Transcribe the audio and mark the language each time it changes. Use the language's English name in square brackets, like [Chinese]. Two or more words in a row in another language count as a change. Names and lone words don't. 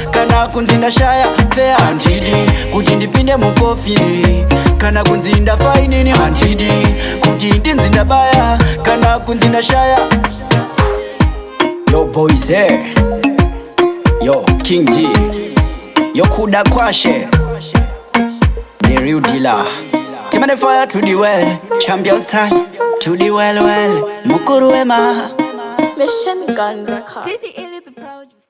[Shona] Kana kunzi ndashaya fare handidi. Kuti ndipinde mukofini. Kana kunzi ndafa inini handidi. Kuti ndinzi ndabaya. Kana kunzi ndashaya. Yo, boys, eh. Yo, King D. Yo, Kuda Kwashe. [English] The real dealer. Timane fire to the well. Champion side to the well, well. [Shona] Mukuru wema. [English] Mission Gun Records. D J Eli the Pro.